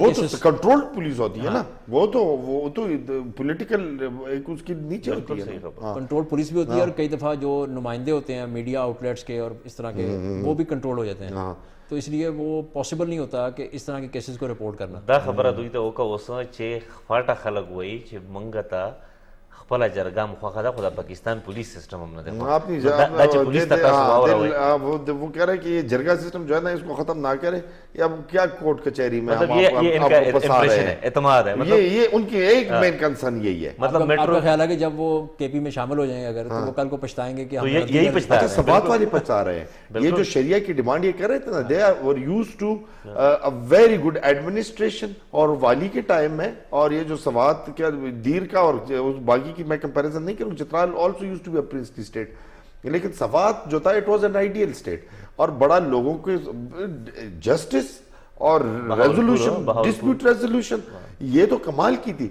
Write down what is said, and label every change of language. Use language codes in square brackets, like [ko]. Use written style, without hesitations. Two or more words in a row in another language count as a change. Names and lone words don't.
[ur] وہ تو کیسز [en] control police [ur] ہوتی ہے نا, وہ تو پولیٹیکل ایک اس کی نیچے ہوتی ہے. [en] control police [ur] بھی ہوتی ہے, اور کئی دفعہ جو نمائندے ہوتے ہیں [en] media outlets [ur] کے اور اس طرح کے وہ بھی کنٹرول ہو جاتے ہیں, تو اس لیے وہ پاسبل نہیں ہوتا کہ اس طرح کے کیسز کو رپورٹ کرنا. [ps] دا خبره دوی ته وکړه اوس چې خواټه خلک وایي چې موږ ته خپله جرګه مخواخه ده, خو د پاکستان [en] police system [ps] هم نه دی خوښ. [ur] اپنی [ps] دا چې پولیس ته تاسو واوروئ, [ur] وہ کہہ رہے ہیں کہ یہ جرگہ سسٹم جو ہے نا اس کو ختم نہ کرے, یا کیا کورٹ کچہری میں مطلب یہ ان کا امپریشن ہے, اعتماد ہے, مطلب یہ ان کی ایک [en] main concern [ur] یہی ہے. مطلب آپ کا خیال ہے کہ جب وہ کے پی میں شامل ہو جائیں گے اگر, تو وہ کل کو پچھتائیں گے کہ ہم یہی پچھتا ہے. سوات والے پچھتا رہے ہیں, یہ جو شریعہ کی ڈیمانڈ یہ کر رہے تھے نا, [en] they are used to very good administration, [ur] اور والی کے ٹائم میں, اور یہ جو سوات کیا دیر کا اور باقی کی میں کمپیریزن نہیں کروں, چترال [en] also used to be a princely state, [ur] لیکن سوات جو تھا [en] it was an ideal state, [ur] اور بڑا لوگوں کے جسٹس اور ریزولوشن, [en] dispute resolution, [ur] یہ تو کمال کی تھی.